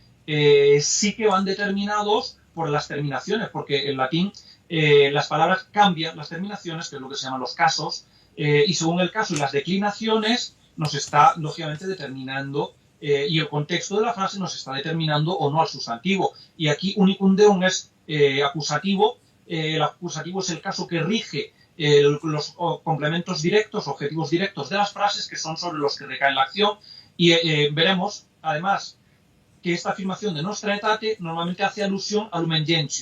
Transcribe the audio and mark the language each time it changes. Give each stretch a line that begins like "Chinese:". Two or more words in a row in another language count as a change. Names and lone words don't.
Spanish: sí que van determinados por las terminaciones, porque en latín las palabras cambian las terminaciones, que es lo que se llaman los casos, y según el caso y las declinaciones nos está lógicamente determinando y el contexto de la frase nos está determinando o no al sustantivo. Y aquí
Latin: unicum deum
Spanish: es acusativo. El acusativo es el caso que rige los complementos directos, objetivos directos de las frases, que son sobre los que recae la acción. Y veremos, además, que esta afirmación de Nostra Aetate normalmente hace alusión a Lumen Gentium.